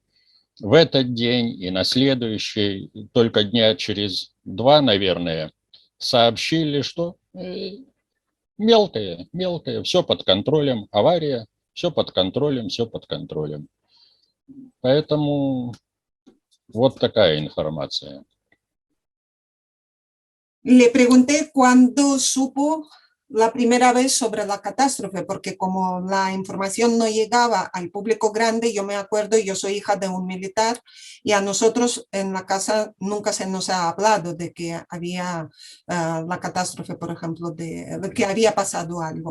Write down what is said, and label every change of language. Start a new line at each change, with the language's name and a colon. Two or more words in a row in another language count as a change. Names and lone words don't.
Russian: В этот день и на следующий, только дня через 2, наверное, сообщили, что мелкое, все под контролем, авария, все под контролем, все под контролем. Поэтому вот такая информация.
Spanish: Le pregunté cuándo supo la primera vez sobre la catástrofe, porque como la información no llegaba al público grande, yo me acuerdo, yo soy hija de un militar y a nosotros en la casa nunca se nos ha hablado de que había la catástrofe, por ejemplo, de que había pasado algo.